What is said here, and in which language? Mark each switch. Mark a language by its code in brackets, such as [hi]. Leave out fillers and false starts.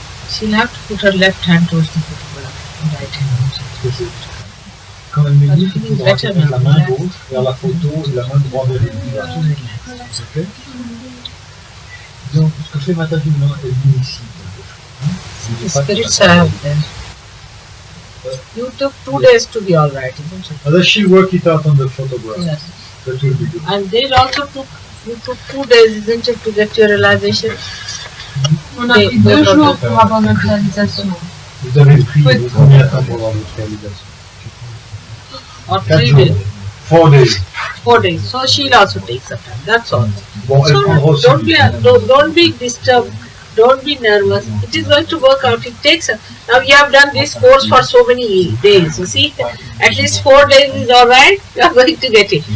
[en] She'll have to put her left hand towards the photograph and right hand towards the [fr] Quand elle me dit, il faudra mettre la main gauche vers la photo et la main droite vers le visage. Ok? Donc, ce que fait Matajuna, elle vient ici. [en] The spirits are there. You took 2 days to be alright, isn't it? Unless she work it out on the photograph. Yes. That will be good. And they also took, you took 2 days, isn't it, to get your realization? [fr] On a pris 2 jours pour avoir notre réalisation. Vous avez pris combien de temps pour avoir votre réalisation? [en] Or 4 [fr] 3 jours. [en] days? 4 days. 4 days. So she'll also take some time. That's all. [fr] Bon, elle prendra [en] So [fr] aussi du temps. [en] don't be disturbed. Don't be nervous. It is going to work out. It takes. Now you have done this course for so many days. You see, at least 4 days is all right. You are going to get it.